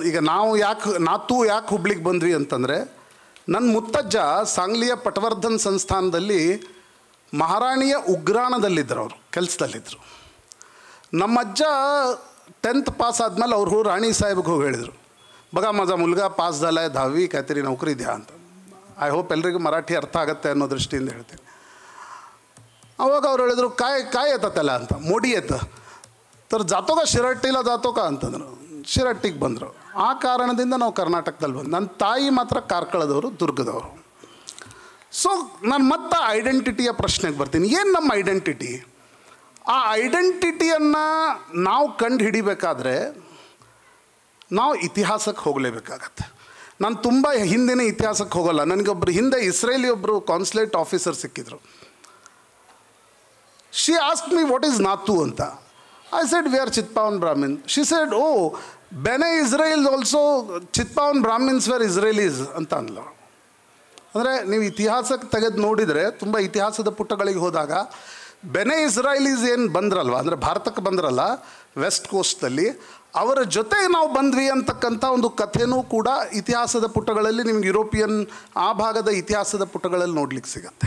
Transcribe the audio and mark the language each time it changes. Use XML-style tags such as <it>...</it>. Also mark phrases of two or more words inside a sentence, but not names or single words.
<kn>ಈಗ ನಾವು ಯಾಕೆ ಹುಬ್ಳಿಗೆ ಬಂದ್ವಿ ಅಂತಂದರೆ, ನನ್ನ ಮುತ್ತಜ್ಜ ಸಾಂಗ್ಲಿಯ ಪಟವರ್ಧನ್ ಸಂಸ್ಥಾನದಲ್ಲಿ ಮಹಾರಾಣಿಯ ಉಗ್ರಾಣದಲ್ಲಿದ್ದರು, ಅವರು ಕೆಲಸದಲ್ಲಿದ್ದರು. ನಮ್ಮಜ್ಜ 10th ಪಾಸ್ ಆದಮೇಲೆ ಅವರು ರಾಣಿ ಸಾಹೇಬ್ಗೆ ಹೋಗಿ ಹೇಳಿದರು,</kn> <mr>बघा माझा मुलगा पास झाला है 10वी काहीतरी नोकरी द्या</mr> <kn>ಅಂತ.</kn> <en>I hope</en> <kn>ಎಲ್ರಿಗೂ ಮರಾಠಿ ಅರ್ಥ ಆಗುತ್ತೆ ಅನ್ನೋ ದೃಷ್ಟಿಯಿಂದ ಹೇಳ್ತೀನಿ. ಅವಾಗ ಅವ್ರು ಹೇಳಿದ್ರು,</kn> <mr>काय येतात ಅಂತ. मोडी येत तर जातो का शिरहट्टीला जातो का ಶಿರಹಟ್ಟಿला जातो का ಅಂತಂದರು.</mr> <kn>ಶಿರಹಟ್ಟಿಗೆ ಬಂದರು. ಆ ಕಾರಣದಿಂದ ನಾವು ಕರ್ನಾಟಕದಲ್ಲಿ ಬಂದು. ನನ್ನ ತಾಯಿ ಮಾತ್ರ ಕಾರ್ಕಳದವರು, ದುರ್ಗದವರು. ಸೊ ನಾನು ಮತ್ತೆ ಐಡೆಂಟಿಟಿಯ ಪ್ರಶ್ನೆಗೆ ಬರ್ತೀನಿ. ಏನು ನಮ್ಮ ಐಡೆಂಟಿಟಿ? ಆ ಐಡೆಂಟಿಟಿಯನ್ನು ನಾವು ಕಂಡು ಹಿಡಿಬೇಕಾದ್ರೆ ನಾವು ಇತಿಹಾಸಕ್ಕೆ ಹೋಗಲೇಬೇಕಾಗತ್ತೆ. ನಾನು ತುಂಬ ಹಿಂದಿನ ಇತಿಹಾಸಕ್ಕೆ ಹೋಗೋಲ್ಲ. ನನಗೊಬ್ಬರು ಹಿಂದೆ ಇಸ್ರೇಲಿ ಒಬ್ಬರು</kn> <en>consulate officer</en> <kn>ಸಿಕ್ಕಿದ್ರು.</kn> <en>She ask me what is nathu ಅಂತ. I said we are Chitpavan Brahmin. She said, oh Bene Israel also Chitpavan Brahmins were Israelis</en> <kn>ಅಂತ ಅಂದ್ಲು. ಅಂದರೆ ನೀವು ಇತಿಹಾಸಕ್ಕೆ ತೆಗೆದು ನೋಡಿದರೆ, ತುಂಬ ಇತಿಹಾಸದ ಪುಟಗಳಿಗೆ ಹೋದಾಗ ಬೆನೆ ಇಸ್ರಾಯಲೀಸ್ ಏನು ಬಂದ್ರಲ್ವ, ಅಂದರೆ ಭಾರತಕ್ಕೆ ಬಂದ್ರಲ್ಲ</kn> <en>west coastalli,</en> <kn>ಅವರ ಜೊತೆ ನಾವು ಬಂದ್ವಿ ಅಂತಕ್ಕಂಥ ಒಂದು ಕಥೆನೂ ಕೂಡ ಇತಿಹಾಸದ ಪುಟಗಳಲ್ಲಿ ನಿಮ್ಗೆ ಯುರೋಪಿಯನ್ ಆ ಭಾಗದ ಇತಿಹಾಸದ ಪುಟಗಳಲ್ಲಿ ನೋಡ್ಲಿಕ್ಕೆ ಸಿಗತ್ತೆ.</kn>